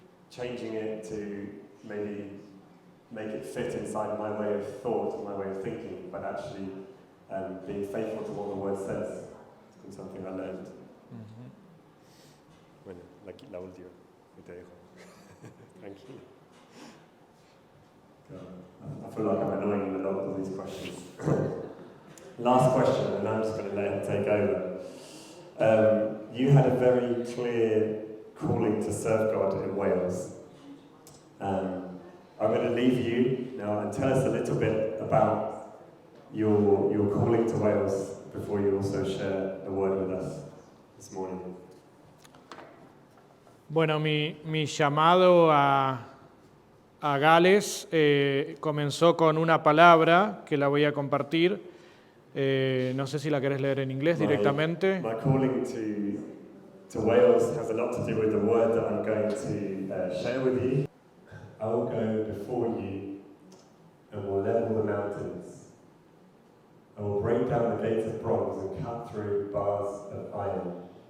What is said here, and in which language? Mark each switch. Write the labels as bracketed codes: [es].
[en] Changing it to maybe make it fit inside my way of thought, my way of thinking, but actually being faithful to what the word says. It's been something I learned. [es] Bueno, la última, que te dejo. Tranquilo. [en] I feel like I'm annoying in a lot of these questions. Last question, and I'm just going to let him take over. You had a very clear calling to serve God in Wales. I'm going to leave you now and tell us a little bit about your calling to Wales before you also share the word with us this morning. [es] Bueno, mi llamado a Gales comenzó con una palabra que la voy a compartir. No sé si la querés leer en inglés directamente. [en] My calling to Wales has a lot to do with the word that I'm going to share with you. I will go before you and will level the mountains. I will break down the gates of bronze and cut through bars of iron.